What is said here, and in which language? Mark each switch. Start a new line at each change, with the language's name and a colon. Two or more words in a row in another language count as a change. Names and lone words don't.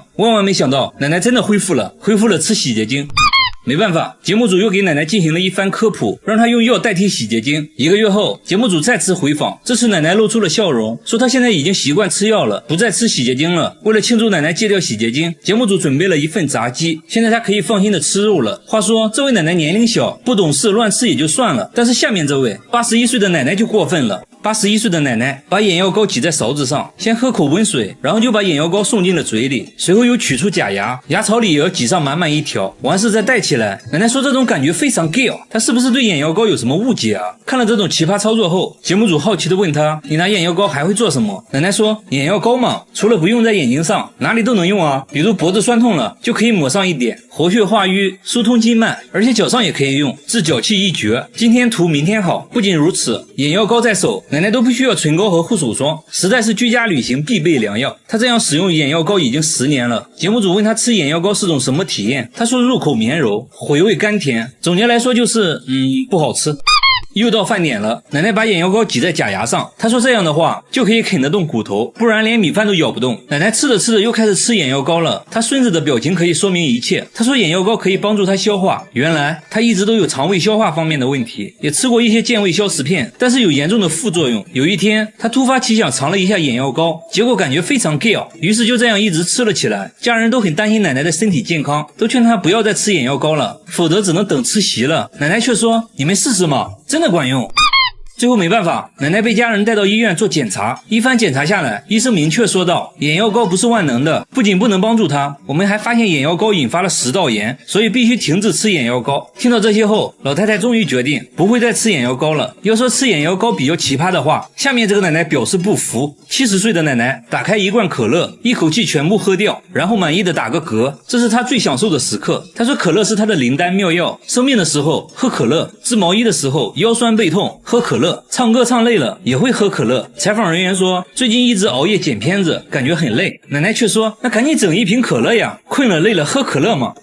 Chinese: 萬萬沒想到，奶奶真的恢復了吃洗潔精。沒辦法，節目組又給奶奶進行了一番科普，讓她用藥代替洗潔精。1個月後，節目組再次回訪，這次奶奶露出了笑容，說她現在已經習慣吃藥了，不再吃洗潔精了。為了慶祝奶奶戒掉洗潔精，節目組準備了一份炸雞，現在她可以放心的吃肉了。話說，這位奶奶年齡小，不懂事，亂吃也就算了，但是下面這位81歲的奶奶就過分了。81歲的奶奶把眼藥膏擠在勺子上，先喝口溫水，然後就把眼藥膏送進了嘴裡，隨後又取出假牙，牙槽裡也要擠上滿滿一條，完事再戴起來。奶奶說這種感覺非常 gay， 她是不是對眼藥膏有什麼誤解啊？看了這種奇葩操作後，節目組好奇地問她，你拿眼藥膏還會做什麼？奶奶說，眼藥膏嘛，除了不用在眼睛上，哪裡都能用啊，比如脖子酸痛了就可以抹上一點，活血化瘀，疏通經脈，而且腳上也可以用，治腳氣一絕，今天塗明天好。不僅如此，眼藥膏在手，奶奶都不需要唇膏和護手霜，實在是居家旅行必備良藥。她這樣使用眼藥膏已經10年了。節目組問她吃眼藥膏是種什麼體驗，她說入口綿柔，回味甘甜，總結來說就是不好吃。又到飯點了，奶奶把眼药膏擠在假牙上，她說這樣的話就可以啃得動骨頭，不然連米飯都咬不動。奶奶吃着吃着又開始吃眼藥膏了，她孫子的表情可以說明一切。她說眼藥膏可以幫助她消化，原來她一直都有腸胃消化方面的問題，也吃過一些健胃消食片，但是有嚴重的副作用。有一天她突發奇想嘗了一下眼藥膏，結果感覺非常 gay， 於是就這樣一直吃了起來。家人都很擔心奶奶的身體健康，都勸她不要再吃眼藥膏了，否則只能等吃席了。奶奶卻說，你們試試嘛，真的管用。最後没辦法，奶奶被家人帶到醫院做檢查，一番檢查下來，醫生明確說道，眼藥膏不是萬能的，不僅不能幫助她，我們還發現眼藥膏引發了食道炎，所以必須停止吃眼藥膏。聽到這些後，老太太終於決定不會再吃眼藥膏了。要說吃眼藥膏比較奇葩的話，下面這個奶奶表示不服。70歲的奶奶打開一罐可樂，一口氣全部喝掉，然後滿意的打個嗝，這是她最享受的時刻。她說可樂是她的靈丹妙藥，生病的時候喝可樂，織毛衣的時候腰痠背痛喝可樂，唱歌唱累了也會喝可樂。採訪人員說，最近一直熬夜剪片子，感覺很累。奶奶卻說，那趕緊整一瓶可樂呀，困了累了喝可樂嘛。